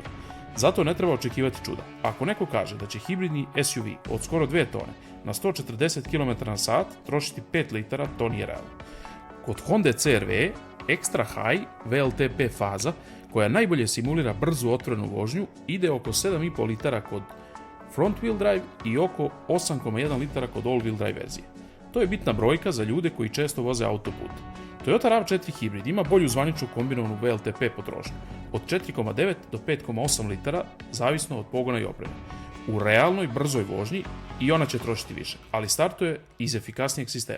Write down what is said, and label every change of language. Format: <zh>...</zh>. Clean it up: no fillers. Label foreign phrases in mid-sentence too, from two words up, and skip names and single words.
<sr>Zato ne treba očekivati čuda. Ako neko kaže da će hibridni SUV od skoro 2 tone na 140 km/h trošiti 5 litara, to nije realno. Kod Honda CR-V</sr> <en>Extra High</en> <sr>VLTP faza, koja najbolje simulira brzu otvorenu vožnju, ide oko 7,5 litara kod</sr> <en>front wheel drive</en> <sr>i oko 8,1 litara kod</sr> <en>all wheel drive</en> <sr>verzije. To je bitna brojka za ljude koji često voze autoput. Toyota RAV4 hibrid ima bolju zvaničnu kombinovanu VLTP potrošnju od 4,9 do 5,8 litara, zavisno od pogona i opreme. U realnoj brzoj vožnji i ona će trošiti više, ali startuje iz efikasnijeg sistema.</sr>